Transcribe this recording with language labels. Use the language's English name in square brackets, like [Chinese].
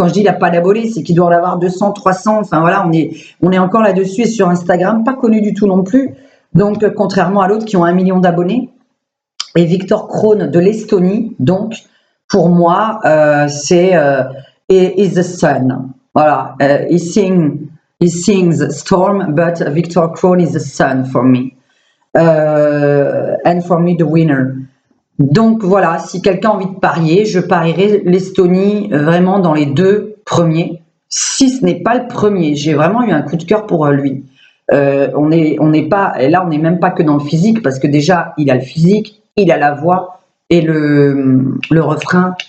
[French] Quand je dis il a pas d'abonnés, c'est qu'il doit en avoir 200, 300. Enfin voilà, on est encore là-dessus. Et sur Instagram, pas connu du tout non plus. Donc, contrairement à l'autre qui ont 1 million d'abonnés. Et Victor Crone de l'Estonie, donc, pour moi, c'est Is the Sun. [English] Voilà, he sings Storm, but Victor Crone is the sun for me. And for me, the winner. [French] Donc voilà, si quelqu'un a envie de parier, je parierai l'Estonie vraiment dans les 2 premiers. Si ce n'est pas le premier, j'ai vraiment eu un coup de cœur pour lui. On n'est pas, et là on n'est même pas que dans le physique, parce que déjà il a le physique, il a la voix et le refrain.